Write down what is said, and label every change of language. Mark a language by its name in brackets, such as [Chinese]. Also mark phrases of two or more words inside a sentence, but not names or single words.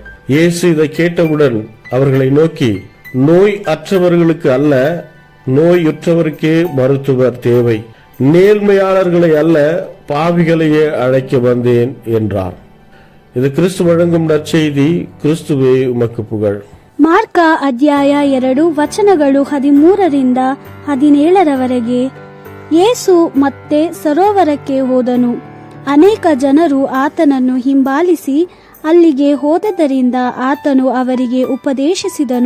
[Tamil] இயேசு இதை கேட்டவுடன் அவர்களை நோக்கி, நோய் அற்றவர்களுக்கு அல்ல, நோயுற்றவருக்கே மருத்துவர் தேவை. நேர்மையாளர்களை அல்ல, பாவிகளையே அழைக்க வந்தேன் என்றார். இது கிறிஸ்து வழங்கும் நற்செய்தி. கிறிஸ்துவே உமக்கு புகழ். [Kannada] ಮಾರ್ಕ ಅಧ್ಯಾಯ 2 ವಚನಗಳು 13-17 ಯೇಸು ಮತ್ತೆ ಸರೋವರಕ್ಕೆ ಹೋದನು. ಅನೇಕ ಜನರು ಆತನನ್ನು ಹಿಂಬಾಲಿಸಿ ಅಲ್ಲಿಗೆ ಹೋದದರಿಂದ ಆತನು ಅವರಿಗೆ ಉಪದೇಶಿಸಿದನು.